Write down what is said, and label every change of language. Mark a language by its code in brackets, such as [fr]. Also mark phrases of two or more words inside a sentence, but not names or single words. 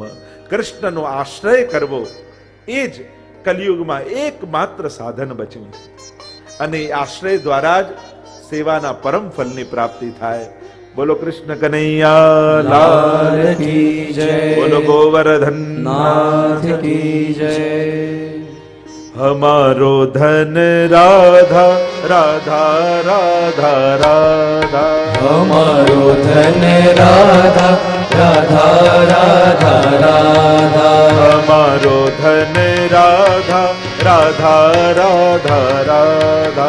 [gu] કૃષ્ણનો આશ્રય કરવો એ જ કલિયુગમાં એકમાત્ર સાધન બચ્યું છે. અને આશ્રય દ્વારા જ સેવાના પરમ ફલની પ્રાપ્તિ થાય. બોલો [hi] कृष्ण कनैया लाल की जय. [gu] બોલો [hi] गोवर्धन नाथ की जय. हमारो धन राधा राधा राधा राधा. हमारो धन राधा राधा राधा राधा. हमारो धन राधा राधा राधा राधा.